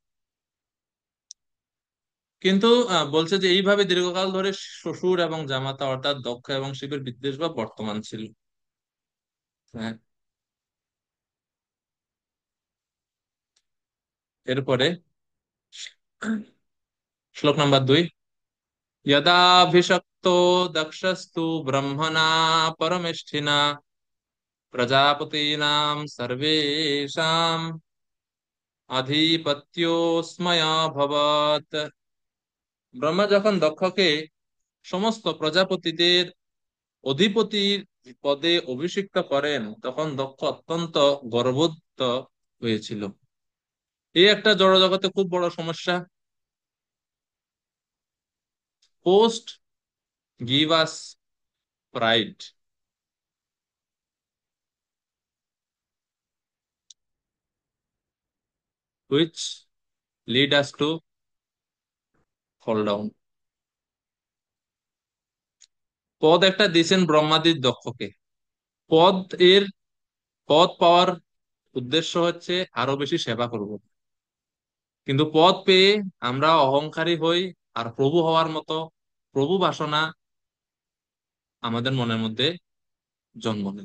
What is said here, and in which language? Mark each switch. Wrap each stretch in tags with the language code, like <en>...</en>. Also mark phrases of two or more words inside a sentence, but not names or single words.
<bn>কিন্তু বলছে যে এইভাবে দীর্ঘকাল ধরে শ্বশুর এবং জামাতা অর্থাৎ দক্ষ এবং শিবের বিদ্বেষ বা বর্তমান ছিল। হ্যাঁ, এরপরে শ্লোক নাম্বার 2।</bn> <sa>यदाभिषक्तो दक्षस्तु ब्रह्मणा परमेष्ठिना प्रजापतीनां सर्वेषां अधिपत्योऽस्मयाभवत्।</sa> <bn>ব্রহ্মা যখন দক্ষকে সমস্ত প্রজাপতিদের অধিপতির পদে অভিষিক্ত করেন তখন দক্ষ অত্যন্ত গর্বোদ্ধ হয়েছিল। এই একটা জড়জগতে খুব বড় সমস্যা।</bn> <en>post give us pride, which lead us to fall down.</en> <bn>পদ একটা দিয়েছেন ব্রহ্মাদির দক্ষকে। পদ এর পদ পাওয়ার উদ্দেশ্য হচ্ছে আরো বেশি সেবা করব, কিন্তু পদ পেয়ে আমরা অহংকারী হই, আর প্রভু হওয়ার মতো প্রভু বাসনা আমাদের মনের মধ্যে জন্ম নেয়।</bn>